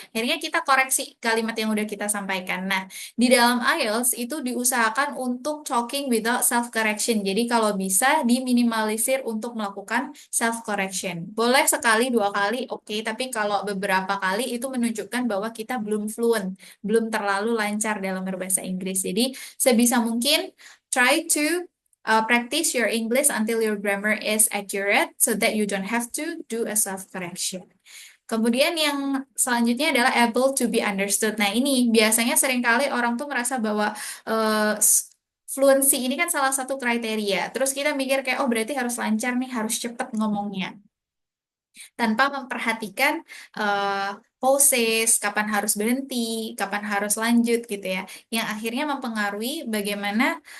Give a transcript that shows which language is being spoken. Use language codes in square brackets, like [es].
[id] Akhirnya kita koreksi kalimat yang udah kita sampaikan. Nah, di dalam IELTS itu diusahakan untuk [en] talking without self correction. [id] Jadi kalau bisa diminimalisir untuk melakukan self correction. Boleh sekali 2 kali, oke, tapi kalau beberapa kali itu menunjukkan bahwa kita belum fluent, belum terlalu lancar dalam berbahasa Inggris. Jadi sebisa mungkin [en] try to practice your English until your grammar is accurate so that you don't have to do a self correction. [id] Kemudian yang selanjutnya adalah [en] able to be understood. [id] Nah, ini biasanya seringkali orang tuh merasa bahwa fluency ini kan salah satu kriteria. Terus kita mikir kayak, oh berarti harus lancar nih, harus cepet ngomongnya. Tanpa memperhatikan poses, kapan harus berhenti, kapan harus lanjut gitu ya. Yang akhirnya mempengaruhi bagaimana